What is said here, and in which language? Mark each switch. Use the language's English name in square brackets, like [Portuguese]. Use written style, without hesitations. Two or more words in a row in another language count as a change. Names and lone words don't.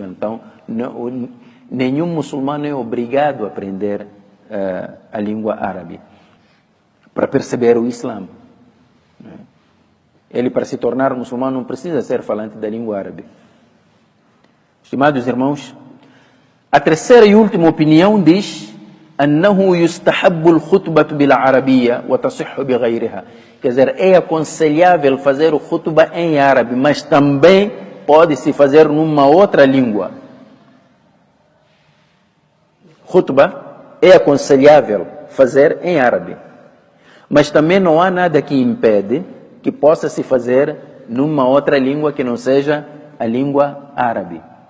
[Portuguese] Então, nenhum muçulmano é obrigado a aprender a língua árabe para perceber o Islã. Ele, para se tornar muçulmano, não precisa ser falante da língua árabe. Estimados irmãos, a terceira e última opinião diz [Arabic] أنه يستحب الخطبة بالعربية وتصح بغيرها. [Portuguese] Quer dizer, é aconselhável fazer o khutbah em árabe, mas também pode-se fazer numa outra língua. Khutbah é aconselhável fazer em árabe, mas também não há nada que impede que possa se fazer numa outra língua que não seja a língua árabe.